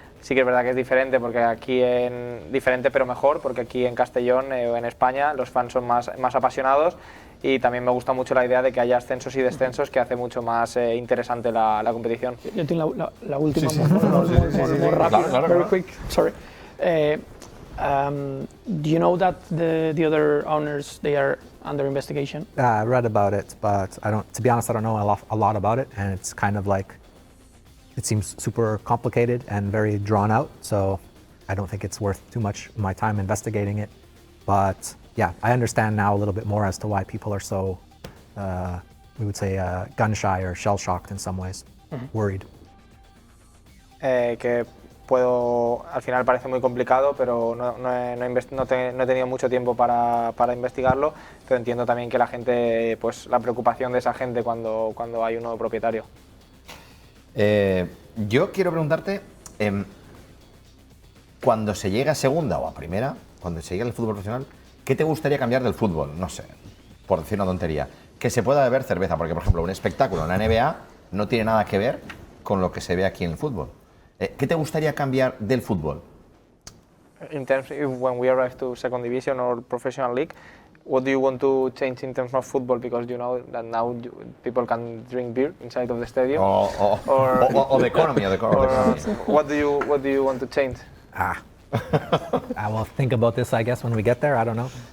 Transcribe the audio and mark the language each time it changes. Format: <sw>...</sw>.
<es>Sí que es verdad que es diferente porque diferente pero mejor, porque aquí en Castellón o en España los fans son más apasionados, y también me gusta mucho la idea de que haya ascensos y descensos, que hace mucho más interesante la competición. Yo tengo la última, muy rápida, claro.</es> <en>very quick, sorry. Do you know that the other owners, they are under investigation? I read about it, but to be honest, I don't know a lot about it, and it's kind of like, it seems super complicated and very drawn out, so I don't think it's worth too much of my time investigating it. But yeah, I understand now a little bit more as to why people are so, we would say, gun shy or shell shocked in some ways, worried.</en> <es>Que al final parece muy complicado, pero no he tenido mucho tiempo para investigarlo, pero entiendo también que la gente, pues la preocupación de esa gente cuando hay un nuevo propietario. Yo quiero preguntarte, cuando se llega a segunda o a primera, cuando se llega al fútbol profesional, ¿qué te gustaría cambiar del fútbol? No sé, por decir una tontería. Que se pueda beber cerveza, porque por ejemplo un espectáculo en la NBA no tiene nada que ver con lo que se ve aquí en el fútbol. ¿Qué te gustaría cambiar del fútbol?</es> <en>In terms of when we arrive to second division or professional league, what do you want to change in terms of football? Because you know that now people can drink beer inside of the stadium. Or the economy. What do you want to change? I will think about this, I guess, when we get there. I don't know.</en>